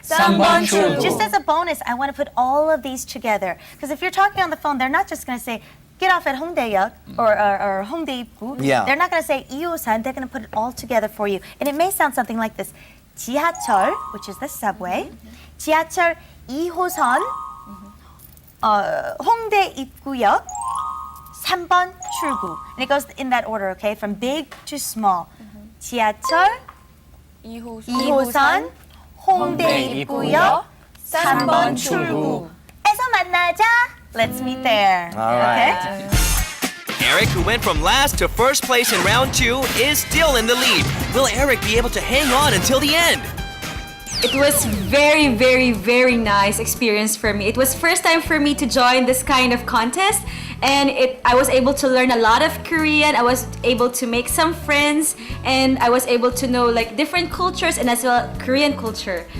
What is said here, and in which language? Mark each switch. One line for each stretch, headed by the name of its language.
Korean: 3번 출구.
English: Just as a bonus, I want to put all of these together. Because if you're talking on the phone, they're not just going to say, get off at Hongdae역 or Hongdae 입구. Yeah. They're not going to say 2호선. They're going to put it all together for you. And it may sound something like this. 지하철, which is the subway.
Korean: 지하철 2호선, 홍대 입구역, 3번 출구.
English: And it goes in that order, okay? From big to small.
Korean: 지하철 2호선, 홍대 입구역, 3번 출구. 에서 만나자.
English: Let's meet there. All right. Okay? Eric, who went from last to first place in round 2, is still in the lead. Will Eric be able to hang on until the end? It was very, very, very nice experience for me. It was first time for me to join this kind of contest, and I was able to learn a lot of Korean. I was able to make some friends, and I was able to know like different cultures and as well Korean culture.